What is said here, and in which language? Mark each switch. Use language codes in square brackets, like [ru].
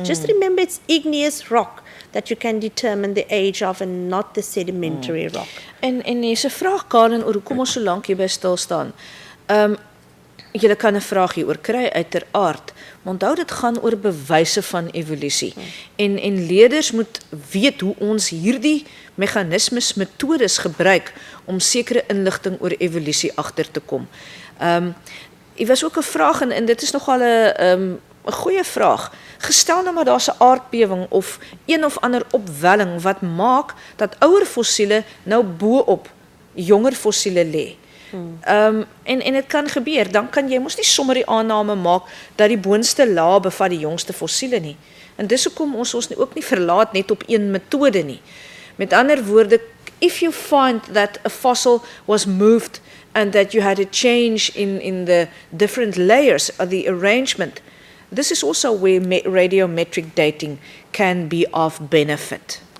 [en] Just remember, it's igneous rock that you can determine the age of, and not the sedimentary rock. [af] En hier's 'n vraag, Karen, oor hoekom ons so lank hier by stil staan. Julle kan 'n vraag hieroor kry, uiteraard. Maar onthou, dit gaan oor bewyse van evolusie. En leerders moet weet hoe ons hierdie meganismes, metodes gebruik om sekere inligting oor evolusie agter te kom. Hier was ook 'n vraag, en dit is nogal 'n goeie vraag. Gestel nou maar daar's 'n aardbewing of een of ander opwelling wat maak dat ouer fossiele nou bo-op jonger fossiele lê. En dit kan gebeur, dan kan jy mos nie sommer die aanname maak dat die boonste laag bevat die jongste fossiele nie. En dis hoekom ons ook nie verlaat net op een metode nie. Met ander woorde, [en] if you find that a fossil was moved and that you had a change in the different layers of the arrangement, this is also where radiometric dating can be of benefit.